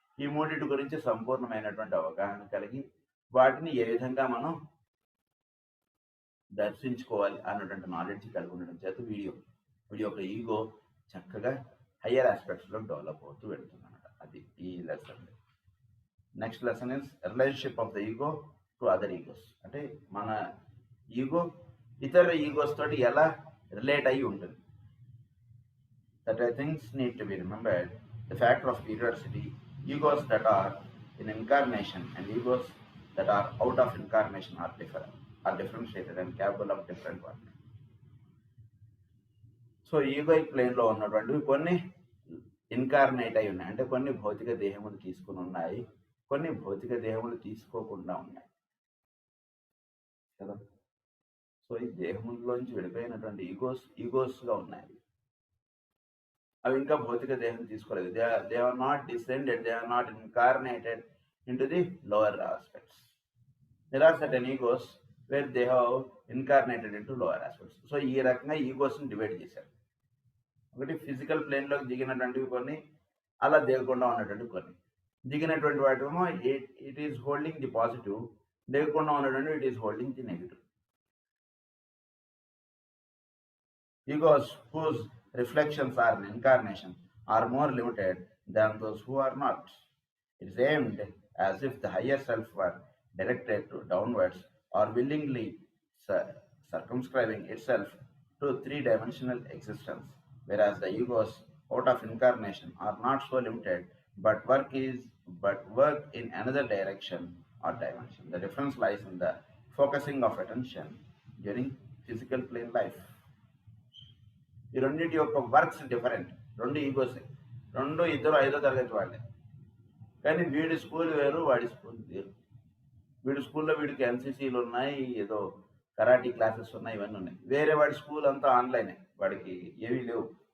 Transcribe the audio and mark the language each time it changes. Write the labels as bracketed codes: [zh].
[te] ఈ మూడింటి గురించి సంపూర్ణమైనటువంటి అవగాహన కలిగి వాటిని ఏ విధంగా మనం దర్శించుకోవాలి అన్నటువంటి నాలెడ్జ్ కలిగి ఉండడం చేత వీడి యొక్క ఈగో చక్కగా హయ్యర్ ఆస్పెక్ట్స్లో డెవలప్ అవుతూ వెళ్తుందన్నమాట. అది ఈ [en] Lesson. Next lesson is relationship of the ego to other egos. [te] అంటే మన ఈగో ఇతర ఈగోస్ తోటి ఎలా రిలేట్ అయ్యి ఉంటుంది. [en] That things need to be remembered. The factor of periodicity, egos that are in incarnation and egos that are out of incarnation are differentiated and capable of different work. [te] So egoic ప్లేన్లో ఉన్నటువంటివి కొన్ని incarnate అయి ఉన్నాయి, అంటే కొన్ని భౌతిక దేహములు తీసుకుని ఉన్నాయి, కొన్ని భౌతిక దేహములు తీసుకోకుండా ఉన్నాయి కదా. సో ఈ దేహముల్లోంచి విడిపోయినటువంటి ఈగోస్గా ఉన్నాయి. అవి ఇంకా భౌతిక దేహం తీసుకోలేదు. [en] They are not descended, they are not incarnated in to the lower aspects. There are certain egos where they have incarnated in to lower aspects. [te] So ఈ రకంగా ఈగోస్ని డివైడ్ చేశారు. ఒకటి ఫిజికల్ ప్లేన్లోకి దిగినటువంటివి కొన్ని, అలా దిగకుండా ఉన్నటువంటి కొన్ని. దిగినటువంటి వాటిమో [en] it is holding the positive, [te] దిగకుండా ఉన్నటువంటి [en] It is holding the negative. Egos whose reflections are in incarnation are more limited than those who are not. It is aimed as if the higher self were directed to downwards or willingly circumscribing itself to 3-dimensional existence, whereas the egos out of incarnation are not so limited but work in another direction or dimension. The difference lies in the focusing of attention during physical plane life. [te] ఈ రెండింటి యొక్క works different. రెండు egos, ఇద్దరు 5వ తరగతి వాళ్ళే, కానీ వీడి స్కూల్ వేరు, వాడి స్కూల్ వేరు. వీడి స్కూల్లో వీడికి ఎన్సీసీలు ఉన్నాయి, ఏదో కరాటీ క్లాసెస్ ఉన్నాయి, ఇవన్నీ ఉన్నాయి. వేరే వాడి స్కూల్ అంతా ఆన్లైనే, వాడికి ఏవీ లేవు.